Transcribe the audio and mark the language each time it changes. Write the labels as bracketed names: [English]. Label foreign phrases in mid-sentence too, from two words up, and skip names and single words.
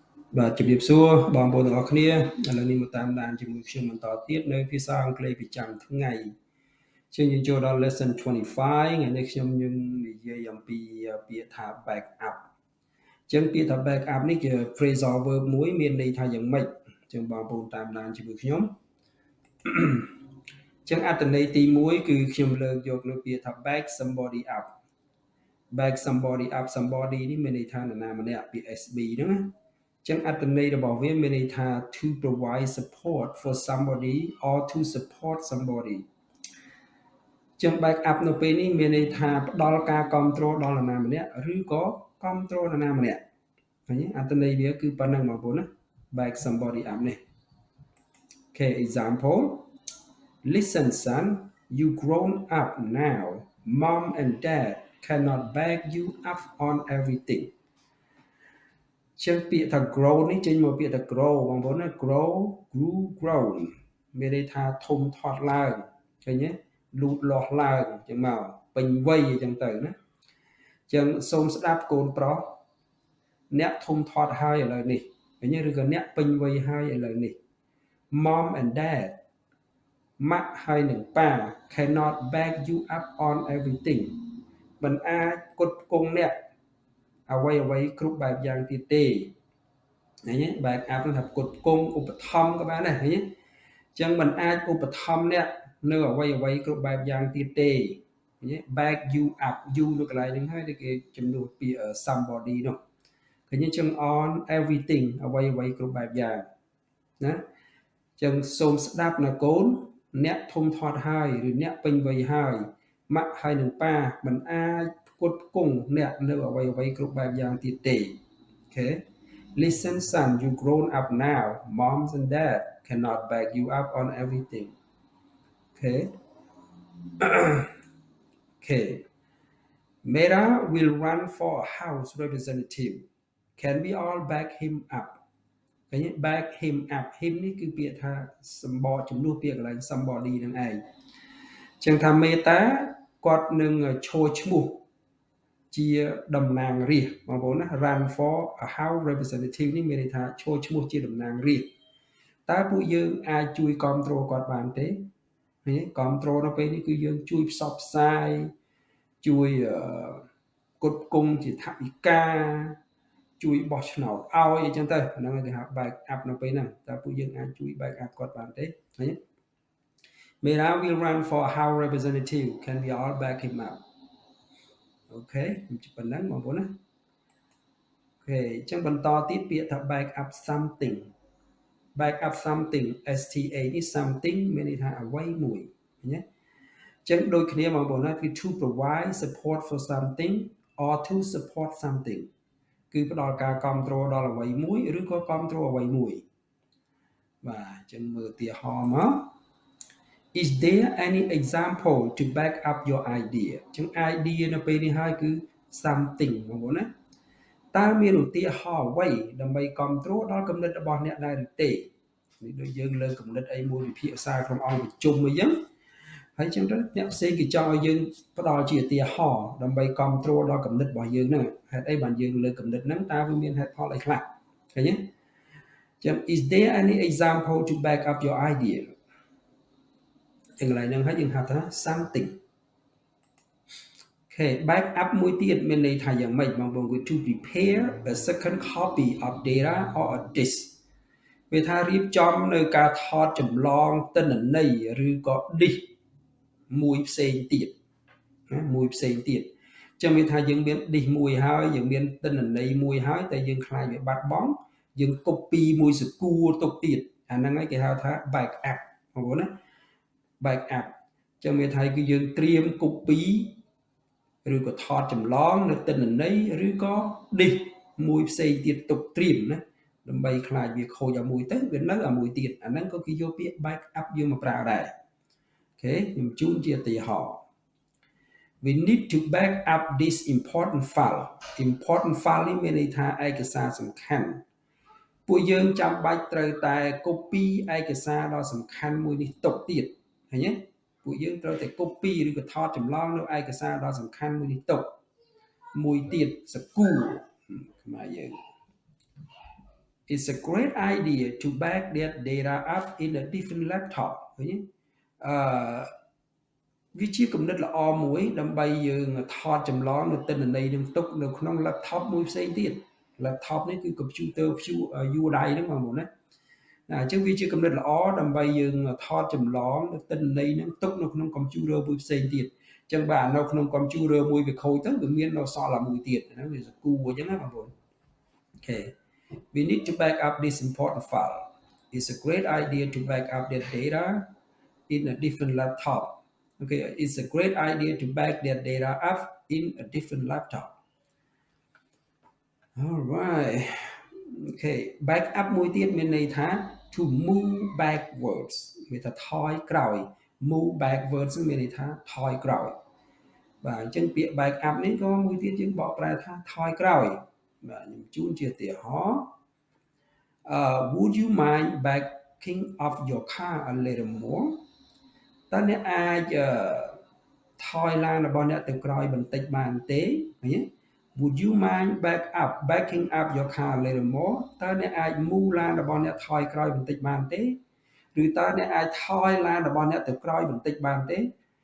[Khmer] បាទជំរាបសួរបងប្អូនទាំងអស់គ្នាឥឡូវនេះមកតាមដានជាមួយខ្ញុំបន្តទៀតនៅភាសាអង់គ្លេសប្រចាំថ្ងៃជាយើងចូលដល់ lesson 25ថ្ងៃនេះខ្ញុំនឹងនិ យាយអំពីពាក្យថា [English] back up [Khmer] អញ្ចឹងពាក្យថា [English] back up [Khmer] នេះជា [English] phrasal verb [Khmer] មួយមានន័យថាយ៉ាងម៉េចអញ្ចឹងបងប្អូនតាមដាន ជាមួយខ្ញុំអញ្ចឹងអត្ថន័យទី1គឺខ្ញុំលើកយកនៅពាក្យថា [English] back somebody up back somebody up somebody [Khmer] នេះមានន័យថានរណាម្នាក់ពាក្យ SB ហ្នឹងណាចឹងអត្ថន័យរបស់វាមានន័យថា [English] to provide support for somebody or to support somebody [Khmer] ចឹង [English] back up [Khmer] នៅពេលនេះមានន័យថាផ្ដល់ការគ្រប់គ្រងដល់នរណាម្នាក់ឬក៏គ្រប់គ្រងនរណាម្នាក់ឃើញទេអត្ថន័យវាគឺប៉ុណ្ណឹងបងប្អូនណា [English] back somebody up [Khmer] នេះ [English] Okay example listen son you grown up now mom and dad cannot back you up on everything [Khmer] ចឹងពាក្យថា grow នេះចេញមកពាក្យថា grow បងប្អូនណា [English] grow grew grown [Khmer] មានន័យថាធំធាត់ឡើងឃើញទេលូតលាស់ឡើងចឹងមកពេញវ័យអញ្ចឹងទៅណាចឹង សូមស្ដាប់កូនប្រុសអ្នកធំធាត់ហើយឥឡូវនេះឃើញទេឬក៏អ្នកពេញវ័យហើយឥឡូវនេះ [English] mom and dad [Khmer] ម៉ាក់ហើយនឹងប៉ា [English] cannot back you up on everything [Khmer] មិនអាចគុ តគង់អ្នកអ្វីគ្រប់បែបយ៉ាងទៀតទេឃើញទេ [English] back up [Khmer] នឹងថាគុតគង់ឧបត្ថម្ភក៏បានដែរឃើញទេអញ្ចឹងមិនអាចឧបត្ថ ម្ភអ្នកនៅអ្វីគ្រប់បែបយ៉ាងទៀតទេឃើញទេ [English] back you up you [Khmer] នៅកន្លែងហ្នឹងហើយគេជំ នួសពាក្យ somebody នោះឃើញទេអញ្ចឹង [English] on everything [Khmer] អ្វីគ្រប់បែបយ៉ាងណាអញ្ចឹងសូមស្ដាប់ណាកូនអ្នកធំធាត់ហើយឬអ្នកពេញវ័យហើយម៉ាក់ហើយនឹងប៉ាមិនអាចគុតគង់អ្នកនៅអ្វីគ្រប់បែបយ៉ាងទៀតទេអូខេ [English] Listen son you grown up now moms and dad cannot back you up on everything okay okay Mera will run for a house representative can we all back him up [Khmer] ឃើញ [English] back him up him [Khmer] នេះគឺពាក្យថាសម្បកជំនួសពាក្យកន្លែង somebody នឹងឯងចឹងថាមេតាគាត់នឹងឈរឈ្មោះជាតំណាងរាស្ត្របងប្អូនណា [English] run for a house representative [Khmer] នេះមានន័យថាឈរឈ្មោះជាតំណាងរាស្ត្រតើពួកយើងអាចជួយគ្រប់គ្រងគាត់បានទេឃើញ គ្រប់គ្រងនៅពេលនេះគឺយើងជួយផ្សព្វផ្សាយជួយគុតគង់ជាថវិកាជួយបោះឆ្នោតឲ្យអញ្ចឹងទៅហ្នឹងគេហៅ [English] back up [Khmer] នៅពេលហ្នឹងតើពួកយើងអាចជួយ [English] back up [Khmer] គាត់បានទេឃើញ [English] Mera will run for a house representative can we all back him up [Khmer] អូខេ ប៉ុណ្ណឹងបងប្អូនណាអូខេអញ្ចឹងបន្តទៀតពាក្យថា [English] back up something back up something STA [Khmer] នេះ something មានន័យថាអ្វីមួយឃើញទេអញ្ចឹងដូចគ្នាបងប្អូនណាគឺ [English] to provide support for something or to support something [Khmer] គឺផ្ដល់ ការគ្រប់គ្រងដល់អ្វីមួយឬក៏គ្រប់គ្រងអ្វីមួយបាទអញ្ចឹងមើលឧទាហរណ៍មក [English] Is there any example to back up your idea [Khmer] អញ្ចឹង idea នៅ ពេលនេះហើយគឺ something បងប្អូនណាតើមានឧទាហរណ៍អ្វីដើម្បីគ្រប់គ្រងដល់គំនិតរបស់អ្នកដែរឬទេនេះដូចយើងលើគំនិតអីមួយវិភាគសារក្នុងអង្គប្រជុំអីចឹងហើយចឹងទៅអ្នកផ្សេងគេចង់ឲ្យយើងផ្ដល់ជាឧទាហរណ៍ដើម្បីគ្រប់គ្រងដល់គំនិតរបស់យើងហ្នឹងហេតុអីបានយើងលើគំនិតហ្នឹងតើវាមានហេតុផលអីខ្លះឃើញទេចឹង [English] Is there any example to back up your idea [Khmer] ចឹងកន្លែងហ្នឹងហើយយើងហៅថា something [English] Okay back up [Khmer] មួយទៀតមានន័យថាយ៉ាងម៉េចបងប្អូនគឺ [English] to prepare a second copy of data or a disk [Khmer] វាថារៀបចំនៅការថតចម្លងទិន្នន័យឬក៏ disk មួយផ្សេងទៀតណាមួយផ្សេងទៀតចឹងមានថាយើងមាន disk មួយហើយ យើងមានទិន្នន័យមួយហើយតែយើងខ្លាចវាបាត់បង់យើង copy មួយសកួរទុកទៀតអាហ្នឹងហើយគេហៅថា [English] back up [Khmer] បងប្អូនណា [English] back up [Khmer] ចឹងមានថាគឺយើងត្រៀម copy ឬក៏ថតចម្លងនៅទិន្នន័យឬក៏ disk មួយផ្សេងទៀតទុកត្រៀមណាដើម្បីខ្លាចវាខូចអាមួយទៅវានៅអាមួយទៀត អាហ្នឹងក៏គេយកពាក្យ [English] back up [Khmer] យើងមកប្រើដែរអូខេខ្ញុំជូនជាឧទាហរណ៍ [English] We need to back up this important file [Khmer] នេះមានន័យថាឯកសារសំខាន់ពួកយើងចាំបាច់ត្រូវតែ copy ឯកសារដ៏សំខាន់មួយនេះទុកទៀតឃើញទេពួកយើងត្រូវតែ copy ឬក៏ថតចម្លងនៅឯកសារដ៏សំខាន់មួយនេះទុកមួយទៀតសកួរខ្មែរយើង [English] it's a great idea to back that data up in a different laptop [Khmer] ឃើញទេ វាជាគំនិតល្អមួយដើម្បីយើងថតចម្លងនៅទិន្នន័យនឹងទុកនៅក្នុង laptop មួយផ្សេងទៀត laptop នេះគឺ [English] computer view [Khmer] ដៃហ្នឹងបងប្អូនណាអញ្ចឹងវាជាគំនិតល្អដើម្បីយើងថតចម្លងនៅទិន្នន័យនឹងទុកនៅក្នុង computer មួយផ្សេงទៀតអញ្ចឹងបាទនៅក្នុង computer មួយវាខូចទៅវាមាននៅសល់តែមួយទៀតហ្នឹងវាសកួរអញ្ចឹងណាបងប្អូន [English] Okay we need to back up this important file it's a great idea to back up that data in a different laptop okay it's a great idea to back that data up in a different laptop all right okay back up [Khmer] មួយទៀតមានន័យថា [English] to move backwards [Khmer] មានថាថយក្រោយ [English] move backwards [Khmer] មានន័យថាថ យក្រោយបាទអញ្ចឹងពាក្យ [English] back up [Khmer] នេះក៏មួយទៀតយើងបកប្រែថាថយក្រោយបាទខ្ញុំជូនជាឧទាហរណ៍ [English] would you mind backing up your car a little more [Khmer] តើអ្នកអាចថយឡានរបស់អ្នកទៅក្រោយបន្តិចបានទេឃើញទេ [English] would you mind backing up your car a little more [Khmer] តើអ្នកអាច move ឡានរបស់អ្នកថយក្រោយបន្តិចបានទេឬតើអ្នកអាចថយឡានរបស់អ្នកទៅក្រោយបន្តិចបានទេ